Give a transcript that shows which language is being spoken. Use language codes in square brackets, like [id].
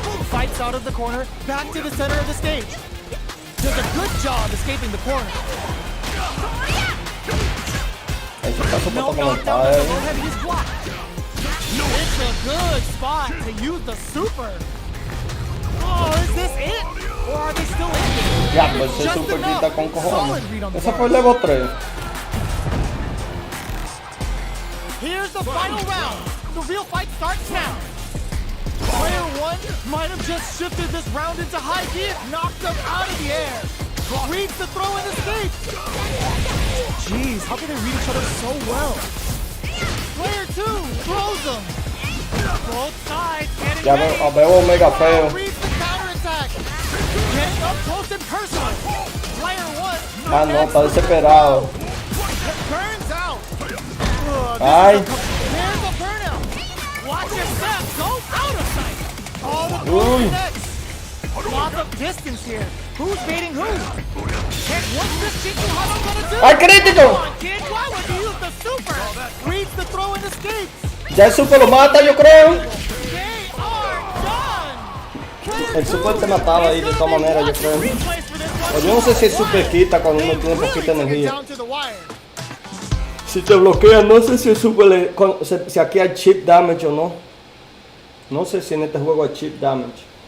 [en] Fights out of the corner, back to the center of the stage. Does a good job escaping the corner. No knockdown as the low heavy is blocked. It's a good spot to use the super. Oh, is this it? Or are they still in it? [es] Ya, pues ese super quita con cojones. Ese fue el level 3. [en] Here's the final round. The real fight starts now. Player 1 might have just shifted this round into high gear, knocked them out of the air. Reads the throw and escape. Jeez, how can they read each other so well? Player 2 throws them. Both sides getting [es] Ya [en] ready. [es] veo mega feo. [en] Reads the counterattack. Getting up close and personal. Player 1. [es] Ah, no, está desesperado. [en] Burns out. Ay. There's a burnout. Watch your step. Go out of sight. Oh, the Uy. next. Lots of distance here. Who's baiting who? And what's this Shinku Hado gonna do? [es] ¡Ay, crítico! [en] Come on, kid. Why would you use the super? Reads the throw and escapes. [es] Ya el super lo mata, yo creo. [en] They are done. [es] El super te mataba ahí de todas maneras, yo creo. O yo no sé si el super quita cuando uno tiene poquita energía. Si te bloquea, no sé si el super si aquí hay chip damage o no. No sé si en este juego hay chip damage.